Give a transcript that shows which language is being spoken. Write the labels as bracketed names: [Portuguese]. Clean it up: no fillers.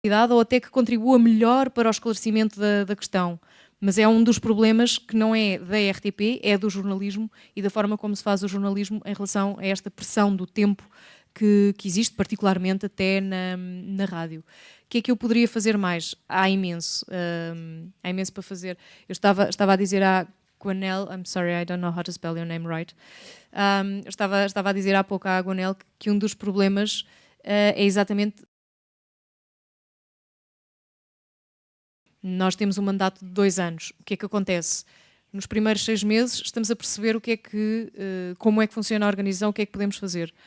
[Portuguese] ou até que contribua melhor para o esclarecimento da questão. Mas é um dos problemas que não é da RTP, é do jornalismo e da forma como se faz o jornalismo em relação a esta pressão do tempo que existe, particularmente até na rádio. O que é que eu poderia fazer mais? Há imenso para fazer. Eu estava a dizer à Gwanel, [English] I'm sorry, I don't know how to spell your name right. [Portuguese] Eu estava a dizer há pouco à Gwanel que um dos problemas é exatamente... Nós temos um mandato de 2 anos. O que é que acontece? Nos primeiros 6 meses estamos a perceber como é que funciona a organização, o que é que podemos fazer.